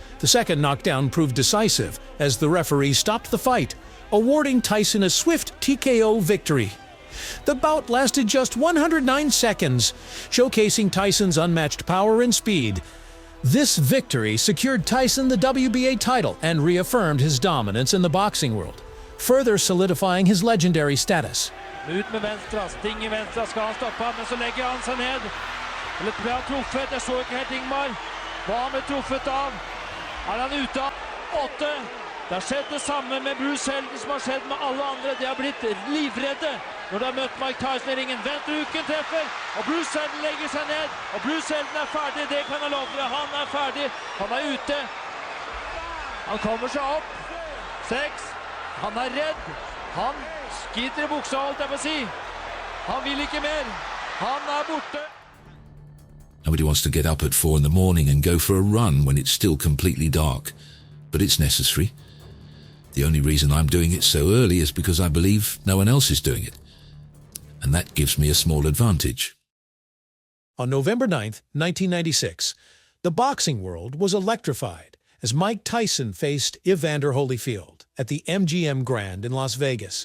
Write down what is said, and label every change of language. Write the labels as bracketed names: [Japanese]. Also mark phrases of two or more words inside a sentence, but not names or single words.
[English] The second knockdown proved decisive as the referee stopped the fight, awarding Tyson a swift TKO victory. The bout lasted just 109 seconds, showcasing Tyson's unmatched power and speed. This victory secured Tyson the WBA title and reaffirmed his dominance in the boxing world, further solidifying his legendary status. [Norwegian] Ut med venstra, Sting I venstra, skal han stoppe han, men så legger han seg ned. Eller ble han truffet? Jeg så ikke helt Ingmar. Hva han ble truffet av? Han ute av 8? Det har skjedd det samme med Bruce Seldon som har skjedd med alle andre. De har blitt livredde når de har møtt Mike Tyson I ringen. Vent, uken treffer, og Bruce Seldon legger seg ned. Og Bruce Seldon ferdig, det kan jeg love deg. Han ferdig, han ute. Han kommer seg opp. 6. Han redd. Han skiter I buksa, holdt jeg på å si. Han vil ikke mer. Han borte. [English] Nobody wants to get up at 4 in the morning and go for a run when it's still completely dark. But it's necessary. The only reason I'm doing it so early is because I believe no one else is doing it. And that gives me a small advantage. On November 9th, 1996, the boxing world was electrified as Mike Tyson faced Evander Holyfield at the MGM Grand in Las Vegas.